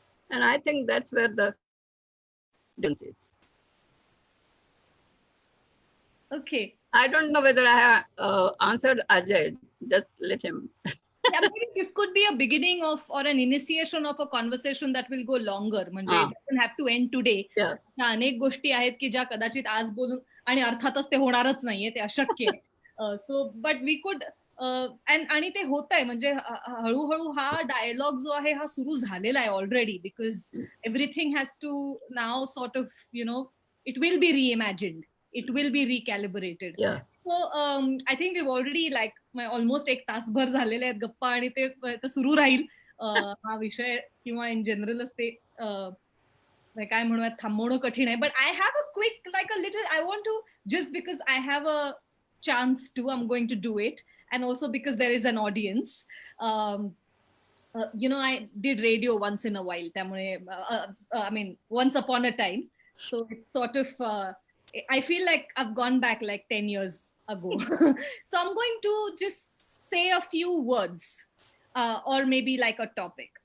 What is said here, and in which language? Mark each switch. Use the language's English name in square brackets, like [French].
[English] And I think that's where the difference is. Okay. I don't know whether I have answered Ajay. Just let him. Yeah, maybe this could be a beginning of or an initiation of a conversation that will go longer. म्हणजे it doesn't have to end today. Yeah. [Marathi] अशा अनेक गोष्टी आहेत की ज्या कदाचित आज बोलून आणि अर्थातच ते होणारच नाहीये, ते अशक्य आहे. [English] so but we could [Marathi] आणि ते होत आहे म्हणजे हळूहळू हा डायलॉग जो आहे हा सुरू झालेला आहे [English] Already because everything has to now sort of it will be reimagined, it will be recalibrated. So I think we already like almost [Marathi] एक तासभर झालेले आहेत गप्पा आणि ते सुरू राहील हा विषय किंवा इन जनरलच ते काय म्हणूयात थांबवणं कठीण आहे. [English] But I have a quick like a little I want to just because I have a chance to, I'm going to do it, and also because there is an audience. I did radio once in a while, I mean once upon a time, so it's sort of I feel like I've gone back like 10 years ago. So I'm going to just say a few words or maybe like a topic.